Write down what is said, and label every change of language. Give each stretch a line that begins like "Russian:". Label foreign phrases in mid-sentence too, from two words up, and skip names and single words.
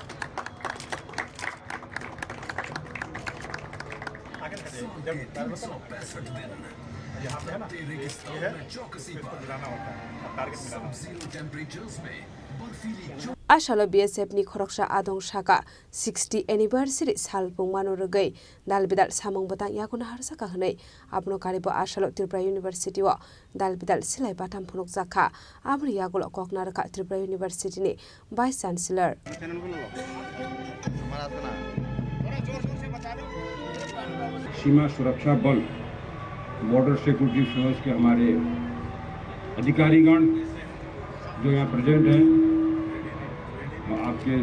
Kok Borok: Asalo BSF ni khoroksa adong shaka 60 anniversary salpung manorogai dalbidal samong batang yakuna harsaka hnai apno karibo asalo Tripura University o dalbidal silai batam phunok jakha amri yagulo koknarka Tripura University ni
English: vice chancellor
Hindi: सीमा सुरक्षा बल बॉर्डर सिक्योरिटी फोर्स के हमारे अधिकारीगण जो यहाँ प्रेजेंट हैं, आपके